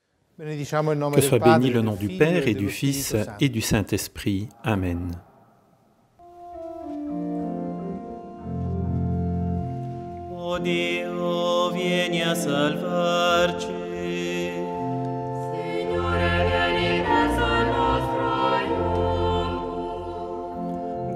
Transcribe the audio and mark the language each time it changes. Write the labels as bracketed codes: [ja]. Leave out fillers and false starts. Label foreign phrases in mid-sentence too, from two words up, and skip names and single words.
[fr] Que soit béni le nom du Père et du Fils et du Saint-Esprit. Amen. [it] O Dio, vieni a salvarci. Signore, vieni verso il nostro aiuto.